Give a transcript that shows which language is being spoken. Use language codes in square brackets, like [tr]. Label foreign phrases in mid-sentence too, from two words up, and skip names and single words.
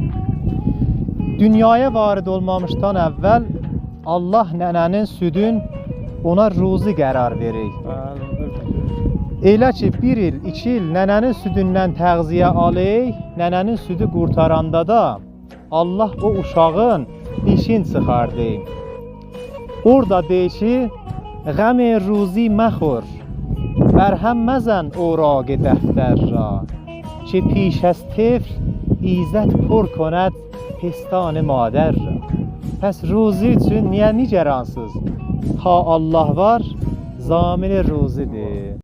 [az] Dünyaya varid olmamışdan əvvəl Allah nənənin südün ona ruzi qərar verir. Elə ki, 1 il, 2 il nənənin südündən təğziyə alır, nənənin südü qurtaranda da Allah o uşağın dişin çıxardı. Orada deyir ki, [fa] غم روزی مخور برهم مزن اوراق دفتر را که پیش از طفل ایزد پر کند پستان مادر را. [az] pəs ruzi üçün niyə nicaransız? Ha Allah var, zamin ruzidir.